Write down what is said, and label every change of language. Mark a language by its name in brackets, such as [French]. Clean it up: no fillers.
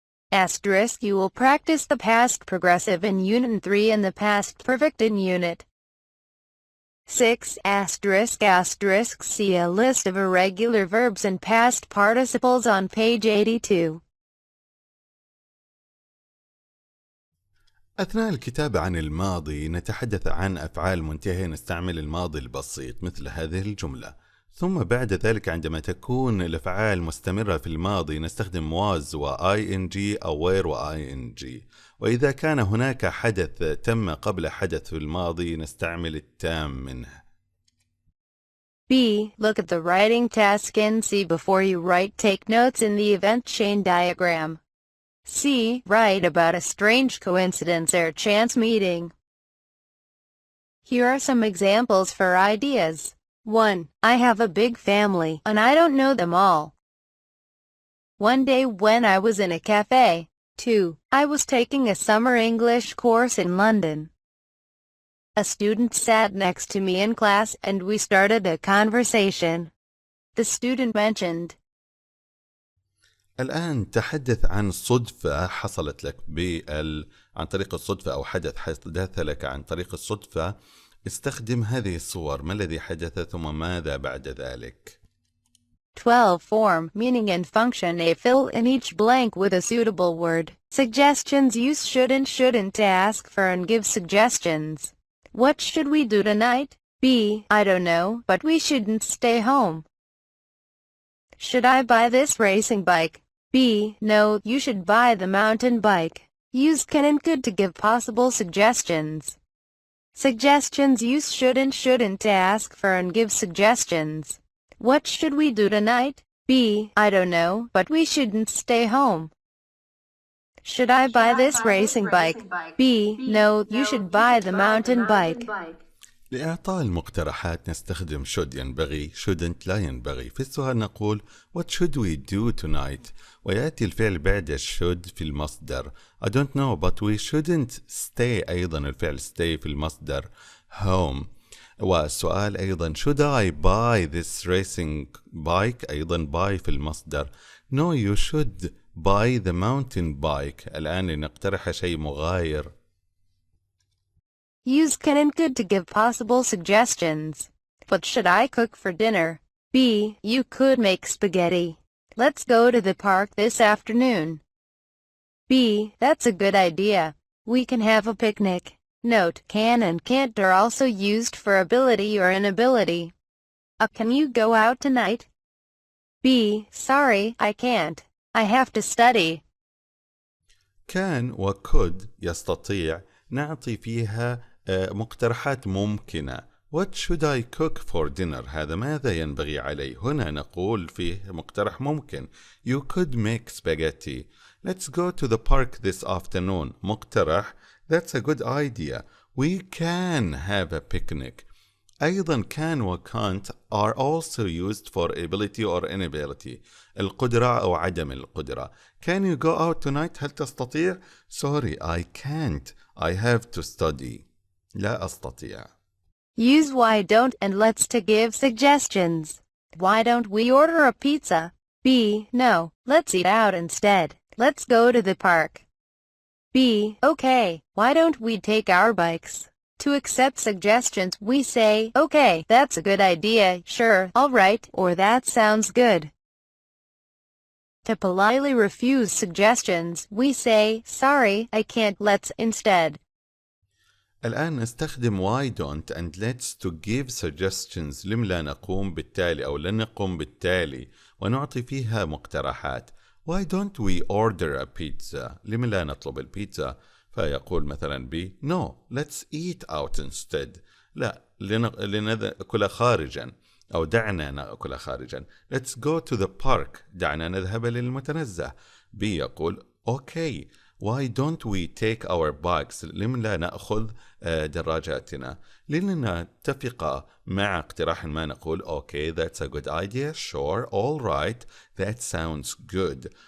[English] Asterisk you will practice the past progressive in Unit 3 and the past perfect in Unit 6 *** see a list of irregular verbs and past participles on page 82. [Arabic] أثناء الكتابة عن الماضي نتحدث عن أفعال منتهية نستعمل الماضي البسيط مثل هذه الجملة. ثم بعد ذلك عندما تكون الأفعال مستمرة في الماضي نستخدم was و ing أو were و ing. وإذا كان هناك حدث تم قبل حدث في الماضي نستعمل التام منه. [English] B. Look at the writing task and see before you write. Take notes in the event chain diagram. C. Write about a strange coincidence or chance meeting. Here are some examples for ideas. 1. I have a big family, and I don't know them all. One day when I was in a cafe. 2. I was taking a summer English course in London. A student sat next to me in class and we started a conversation. The student mentioned. [Arabic] الآن تحدث عن صدفة حصلت لك عن طريق الصدفة أو حدث حدث لك عن طريق الصدفة. استخدم هذه الصور. ما الذي حدث ثم ماذا بعد ذلك؟ [English] 12. Form, meaning and function. A. Fill in each blank with a suitable word. Suggestions. Use shouldn't to ask for and give suggestions. What should we do tonight? B. I don't know, but we shouldn't stay home. Should I buy this racing bike? B. No, you should buy the mountain bike. Use can and could to give possible suggestions. Suggestions. Use shouldn't to ask for and give suggestions. What should we do tonight? B. I don't know, but we shouldn't stay home. Should I buy this racing bike? B. No, you should buy the mountain bike. [Arabic] لإعطاء المقترحات نستخدم should ينبغي shouldn't لا ينبغي. في السؤال نقول [English] What should we do tonight؟ [Arabic] ويأتي الفعل بعد should في المصدر. [English] I don't know but we shouldn't stay. [Arabic] أيضا الفعل stay في المصدر home. والسؤال أيضا [English] should I buy this racing bike؟ [Arabic] أيضا buy في المصدر. [English] No you should buy the mountain bike. [Arabic] الآن لنقترح شيء مغاير. [English] Use can and could to give possible suggestions. What should I cook for dinner? B. You could make spaghetti. Let's go to the park this afternoon. B. That's a good idea. We can have a picnic. Note, can and can't are also used for ability or inability. Can you go out tonight? B. Sorry, I can't. I have to study. [Arabic] كان وcould يستطيع نعطي فيها مقترحات ممكنة. [English] What should I cook for dinner؟ [Arabic] هذا ماذا ينبغي علي؟ هنا نقول فيه مقترح ممكن. [English] You could make spaghetti. Let's go to the park this afternoon. مقترح. That's a good idea. We can have a picnic. أيضا can و can't are also used for ability or inability. [Arabic] القدرة أو عدم القدرة. [English] Can you go out tonight؟ [Arabic] هل تستطيع؟ [English] Sorry, I can't. I have to study. [Arabic] لا أستطيع. [English] Use why don't and let's to give suggestions. Why don't we order a pizza? B. No, let's eat out instead. Let's go to the park. B. Okay, why don't we take our bikes? To accept suggestions we say, okay, that's a good idea, sure, alright, or that sounds good. To politely refuse suggestions we say, sorry, I can't, let's instead. [Arabic] الآن نستخدم [English] why don't and let's to give suggestions. [Arabic] لم لا نقوم بالتالي أو لن نقوم بالتالي ونعطي فيها مقترحات. [English] Why don't we order a pizza؟ [Arabic] لم لا نطلب البيتزا؟ فيقول مثلا B. [English] No, let's eat out instead. [Arabic] لا، لنأكل خارجا أو دعنا نأكل خارجا. [English] Let's go to the park. [Arabic] دعنا نذهب للمتنزه. [English] B يقول Okay, why don't we take our bikes؟ [Arabic] لم لا نأخذ دراجاتنا؟ لنتفق مع اقتراح ما نقول [English] Okay, that's a good idea, sure, all right, that sounds good.